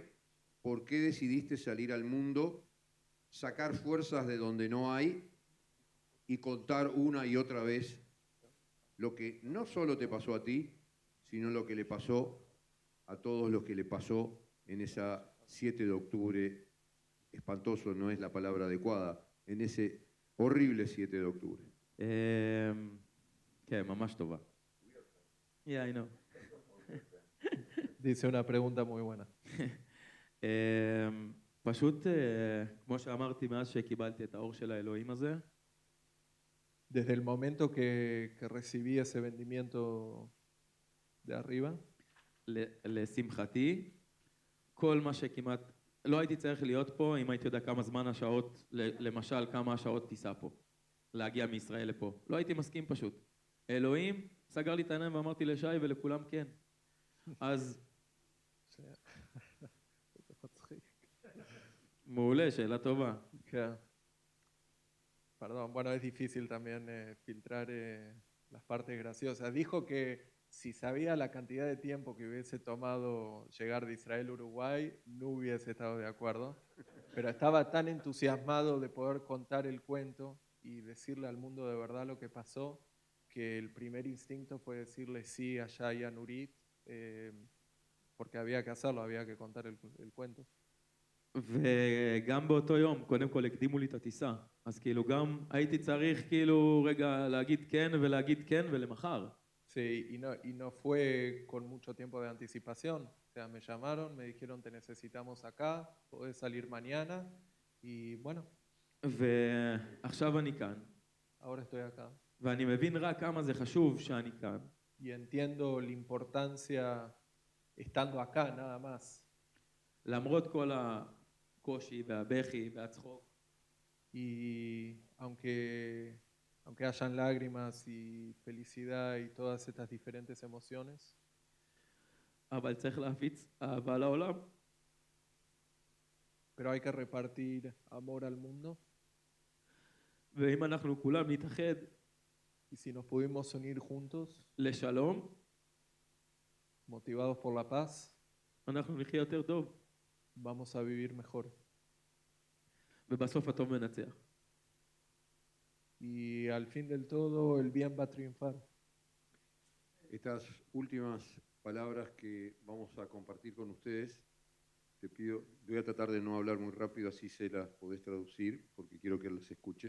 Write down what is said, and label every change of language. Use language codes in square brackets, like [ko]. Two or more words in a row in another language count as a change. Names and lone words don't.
[es] ¿Por qué decidiste salir al mundo, sacar fuerzas de donde no hay y contar una y otra vez lo que no solo te pasó a ti, sino lo que le pasó a todos los que le pasó en esa 7 de octubre, espantoso no es la palabra adecuada, en ese horrible 7 de octubre? [he] כן, ממש טובה. [en] Yeah, I know. [es] Dice una pregunta muy buena. [he] פשוט, כמו שאמרתי, מאז שקיבלתי את האור של האלוהים הזה, [es] Desde el momento que recibí ese vendimiento de arriba, [he] לשמחתי, כל מה שכמעט, לא הייתי צריך להיות פה אם הייתי יודע כמה זמן השעות, למשל כמה השעות טיסה פה, להגיע מישראל לפה. לא הייתי מסכים פשוט. אלוהים סגר לי את העיניים ואמרתי לשי ולכולם כן. אז... מעולה, שאלה טובה. [es] que, perdón, bueno, es difícil también filtrar las partes graciosas. Dijo que si sabía la cantidad de tiempo que hubiese tomado llegar de Israel a Uruguay, no hubiese estado de acuerdo. Pero estaba tan entusiasmado de poder contar el cuento y decirle al mundo de verdad lo que pasó, que el primer instinto fue decirle sí a Shai y a Nurit, porque había que hacerlo, había que contar el cuento. [he] וגם באותו יום, קודם כל הקדימו לי את הטיסה, אז כאילו גם הייתי צריך כאילו רגע להגיד כן ולהגיד כן ולמחר. [es] Sí, y no fue con mucho tiempo de anticipación. O sea, me llamaron, me dijeron te necesitamos acá, podés salir mañana y bueno, [he] ועכשיו אני כאן, [es] ahora estoy acá. [he] ואני מבין רק כמה זה חשוב שאני כאן. [es] Y entiendo la importancia estando acá nada más. [he] למרות כל הקושי והבכי והצחוק. [es] Y aunque hayan lágrimas y felicidad y todas estas diferentes emociones, [he] אבל צריך להפיץ אהבה לעולם. [es] pero hay que repartir amor al mundo. [he] ואם אנחנו כולם נתאחד [es] Y si nos pudimos unir juntos, [he] לשלום, [es] motivados por la paz, [he] אנחנו נחיה יותר טוב. [es] vamos a vivir mejor. [he] ובסוף הטוב מנצח. [es] Y al fin del todo, el bien va a triunfar. Estas últimas palabras que vamos a compartir con ustedes, te pido, voy a tratar de no hablar muy rápido, así se las podés traducir, porque quiero que las escuche.